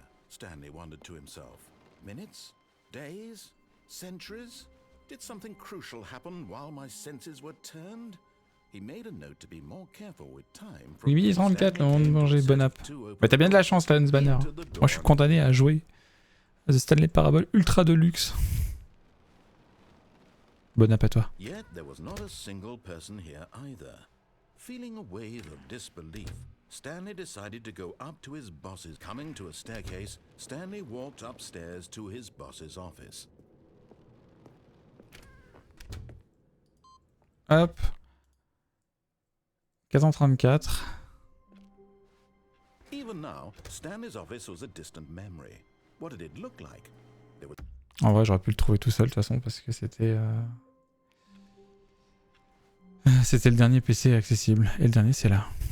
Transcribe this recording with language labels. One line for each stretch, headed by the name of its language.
English: Stanley wondered to himself. Minutes? Days? Centuries? Did something crucial happen while my senses were turned? He made a note to be more careful with time.
French: 8h34, le monde manger bon app. Bah t'as bien de la chance, Lance Banner. Moi je suis condamné à jouer à The Stanley Parable Ultra Deluxe. Bon app à toi.
English: Yet there was not a single person here either. Feeling a wave of disbelief, Stanley decided to go up to his boss's. Coming to a staircase, Stanley walked upstairs to his boss's office. Hop. 434. Even now, Stanley's office was a distant memory. What did it look like?
French: En vrai, j'aurais pu le trouver tout seul de toute façon parce que c'était c'était le dernier PC accessible et le dernier c'est là.